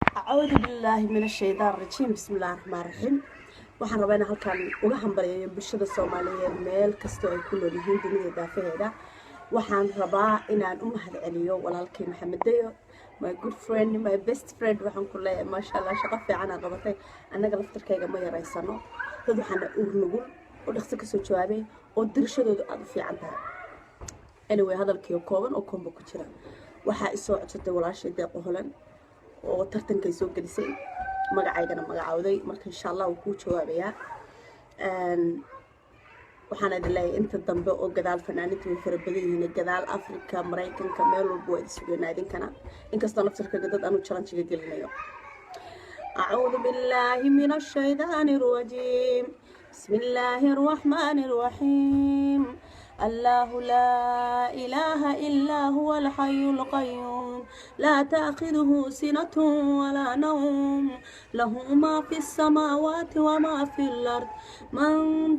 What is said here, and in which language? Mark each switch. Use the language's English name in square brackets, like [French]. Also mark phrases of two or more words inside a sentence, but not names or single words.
[Arabic] أعوذ بالله من الشيطان الرجيم بسم الله الرحمن الرحيم [Somali] waxaan rabaa in halkan uga hambalyeeyo bulshada Soomaaliyeed meel kasto ay ku nool yihiin dunida daafaheeda waxaan rabaa inaan u mahadceliyo walaalkay Maxamed Dayo [English] my good friend my best friend [Somali] waxaan ku leeyahay [Arabic] ما شاء الله [Somali] shaqo fiican aad qabatay anaga laftarkayga ma yareysano dad waxaan uurnugul oo dhaqso ka soo jawaabay oo dirshadoodu aad u fiican tahay anyway hadalkii kooban oo kombo ku jira waxa ay soo codsatay walaashay Deeqo Holan oo tartankay soo gelisay magacaydana magacawday marka [Arabic] إن شاء الله [Somali] uu ku jawaabayaa waxaan idin leeyahay inta dambe oo gadaal fanaaniintu way fara badan yihiin gadaal Afrika Mareykanka meel walba way sugnaa idinkana inkastoo naftarkayga dad aanu challenge gelinayo [Arabic] أعوذ بالله من الشيطان الرجيم بسم الله الرحمن الرحيم الله لا إله إلا هو الحي القيوم لا تأخذه سنة ولا نوم له ما في السماوات وما في الأرض من ذا